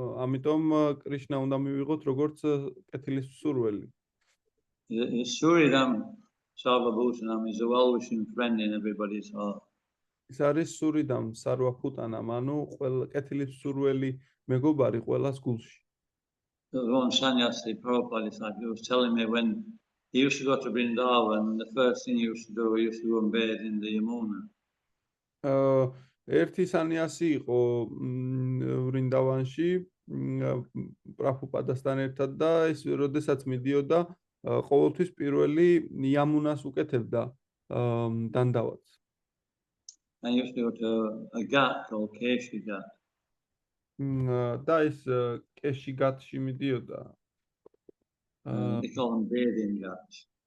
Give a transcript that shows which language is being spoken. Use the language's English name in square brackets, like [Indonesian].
[Georgian] ამიტომ კრიშნა უნდა მივიღოთ როგორც კეთილის მსურველი. [English] Suridam Sarvabhutanam is a well-wishing friend in everybody's heart. [Georgian] ის არის სურიდამ სარვაფუტანამ, ანუ კეთილის მსურველი მეგობარი ყველას გულში. [English] There was one sannyasi, Prabhupada, he was telling me when he used to go to Vrindavan, the first thing he used to do, he used to go and bathe in the Yamuna. [Georgian] ერთი სანიასი იყო ვრინდავანში პრაბჰუპადასთან ერთად და ის როდესაც მიდიოდა ყოველთვის პირველი იამუნას უკეთებდა დანდავაც. [English] And he used to go to a ghat called Keshi Ghat. [Georgian] და ის კეში გათში მიდიოდა. [English] They call them bathing ghats.